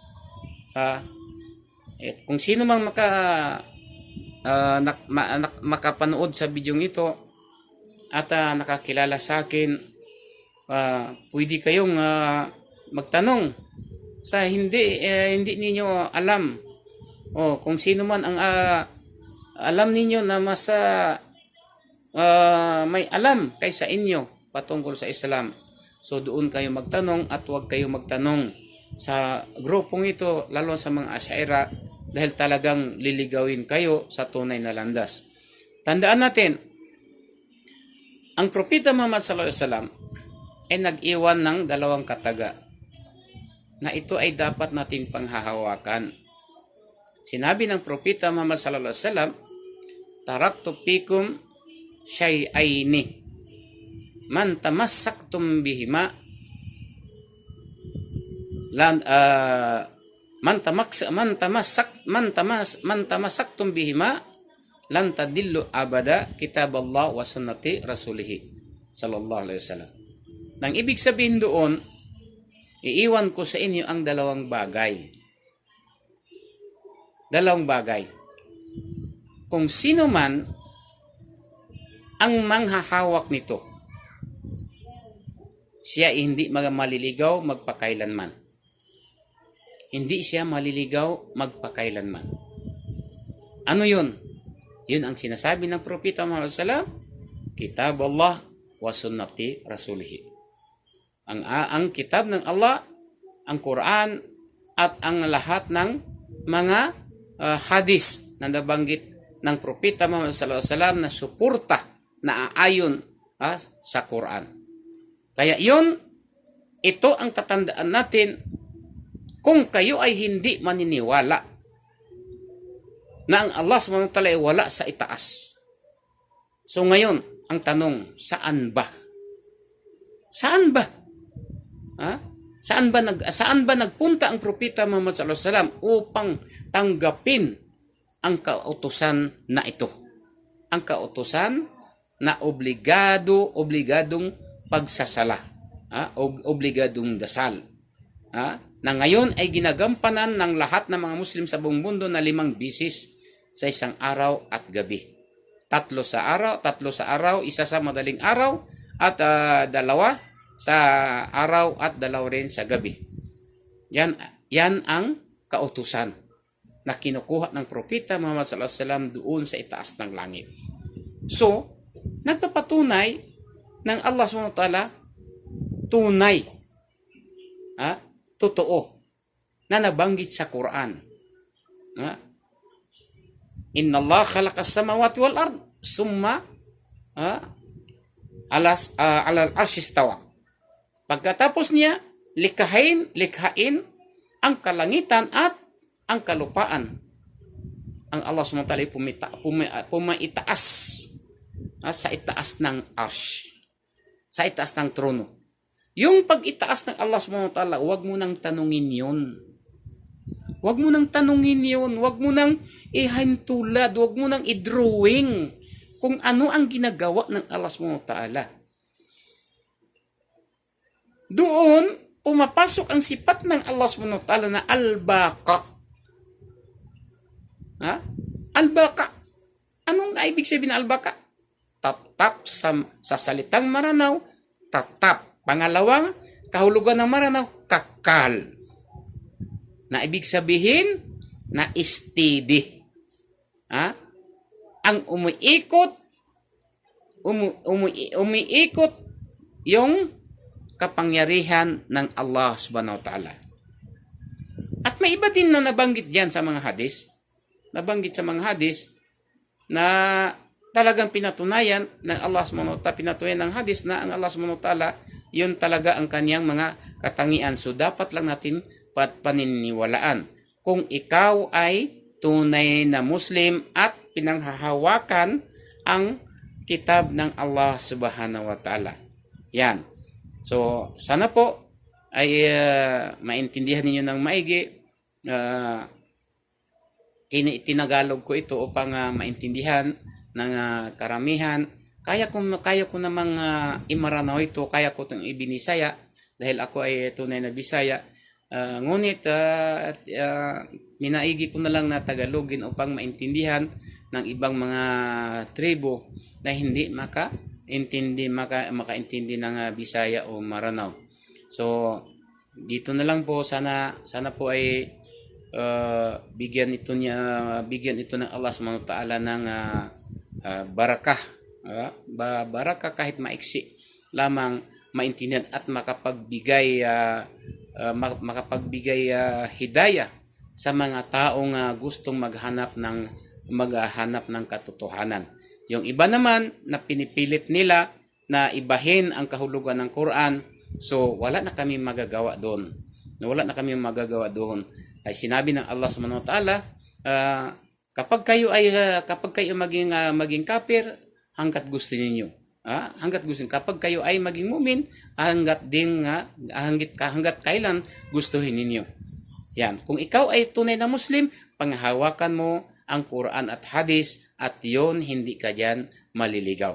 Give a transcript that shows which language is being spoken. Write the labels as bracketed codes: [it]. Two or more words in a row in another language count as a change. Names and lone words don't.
[tl] Kung sino mang makapanood sa bidyong ito at nakakilala sa akin, pwede kayong magtanong sa hindi ninyo alam, o kung sino man ang alam ninyo na mas may alam kaysa inyo patungkol sa Islam. So doon kayo magtanong, at huwag kayo magtanong sa grupong ito, lalo sa mga Asyaira, dahil talagang liligawin kayo sa tunay na landas. Tandaan natin, ang Propeta Muhammad [ar] صلى الله عليه وسلم [tl] ay nag-iwan ng dalawang kataga na ito ay dapat nating panghahawakan. Sinabi ng Propeta Muhammad [ar] صلى الله عليه وسلم تركت فيكم شيئين من تمسكتم بهما لن من تمسكتم بهما لن تضلوا أبدا كتاب الله وسنة رسوله صلى الله عليه وسلم. [tl] Nang ibig sabihin doon, iiwan ko sa inyo ang dalawang bagay. Dalawang bagay. Kung sino man ang manghahawak nito, siya hindi maliligaw magpakailanman. Hindi siya maliligaw magpakailanman. Ano yun? Yun ang sinasabi ng Propeta Muhammad [ar] صلى الله عليه وسلم, كتاب الله وسنة رسوله. [tl] Ang kitab ng Allah, ang Quran, at ang lahat ng mga hadis na nabanggit ng Propeta Muhammad [ar] صلى الله عليه وسلم [tl] na suporta, na aayon sa Quran. Kaya ito ang tatandaan natin kung kayo ay hindi maniniwala na ang Allah [ar] سبحانه وتعالى [tl] ay wala sa itaas. So ngayon, ang tanong, saan ba? Saan ba? Saan ba nagpunta ang Propeta Muhammad [ar] صلى الله عليه وسلم [tl] upang tanggapin ang kautusan na ito? Ang kautusan na obligadong pagsasala, obligadong dasal, na ngayon ay ginagampanan ng lahat ng mga Muslim sa buong mundo na 5 bisis sa isang araw at gabi. 3 sa araw, 1 sa madaling araw, at 2 sa araw at 2 rin sa gabi. Yan ang kautusan na kinukuha ng Propeta Muhammad [ar] صلى الله عليه وسلم [tl] doon sa itaas ng langit. So, nagpapatunay ng Allah [ar] سبحانه وتعالى [tl] tunay, totoo, na nabanggit sa Quran. [ar] إن الله خلق السماوات والأرض ثم على العرش استوى. [tl] Pagkatapos niya likhain ang kalangitan at ang kalupaan. Ang Allah [ar] سبحانه وتعالى [tl] pumaitaas sa itaas ng arsh, sa itaas ng trono. Yung pag-itaas ng Allah [ar] سبحانه وتعالى, [tl] huwag mo nang tanungin yun. Huwag mo nang tanungin yun. Huwag mo nang ihintulad. Huwag mo nang i-drawing kung ano ang ginagawa ng Allah [ar] سبحانه وتعالى. [tl] Doon, pumapasok ang sipat ng Allah [ar] سبحانه وتعالى [tl] na al-baqa. Al-baqa. Anong ibig sabihin na al-baqa? Tatap sa salitang Maranao, tatap. Pangalawang, kahulugan ng Maranao, kakal. Na ibig sabihin, na steady. Ang umiikot yung kapangyarihan ng Allah [ar] سبحانه وتعالى. [tl] At may iba din na nabanggit dyan sa mga hadis. Nabanggit sa mga hadis na talagang pinatunayan ng Allah [ar] سبحانه وتعالى, [tl] pinatunayan ng hadis na ang Allah [ar] سبحانه وتعالى, [tl] yun talaga ang kanyang mga katangian. So, dapat lang natin paniniwalaan. Kung ikaw ay tunay na Muslim at pinanghahawakan ang kitab ng Allah [ar] سبحانه وتعالى. [tl] Yan. So, sana po ay maintindihan ninyo ng maigi. Tinagalog ko ito upang maintindihan ng karamihan. Kaya ko namang imaranaw ito, kaya ko itong ibinisaya dahil ako ay tunay na Bisaya. Ngunit minaigi ko na lang na Tagalogin upang maintindihan ng ibang mga tribo na hindi makaintindi ng Bisaya o Maranao. So, dito na lang po, sana po ay bigyan ito ng Allah [ar] سبحانه وتعالى [tl] ng barakah. Barakah kahit maiksi lamang maintindihan at makapagbigay hidayah sa mga taong gustong maghanap ng katotohanan. Yung iba naman na pinipilit nila na ibahin ang kahulugan ng Quran, so wala na kami magagawa doon. Ay sinabi ng Allah [ar] سبحانه وتعالى, [tl] Kapag kayo maging kafir, hangga't gusto ninyo. Hangga't gusto. Kapag kayo ay maging mumin, hanggat kailan gustuhin ninyo. Yan. Kung ikaw ay tunay na Muslim, panghawakan mo ang Quran at Hadis at yon hindi ka diyan maliligaw.